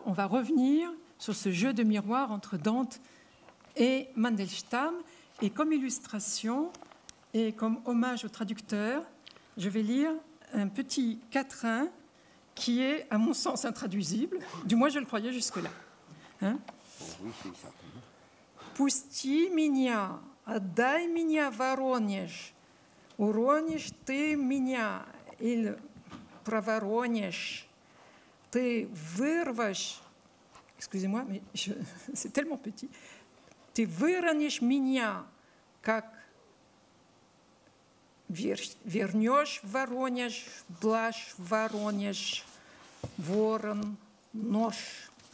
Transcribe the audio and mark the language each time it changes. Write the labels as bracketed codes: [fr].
[fr] On va revenir sur ce jeu de miroir entre Dante et Mandelstam. Et comme illustration et comme hommage au traducteur, je vais lire un petit quatrain qui est, à mon sens, intraduisible. Du moins, je le croyais jusque-là. Hein? [ru] Пусти меня, отдай меня, Воронеж. Уронишь ты меня, или проворонишь. Ты вырвешь, [fr] excusez-moi, mais c'est tellement petit. [ru] Ты выронишь меня, как вернешь Воронеж, блажь Воронеж, ворон, нож.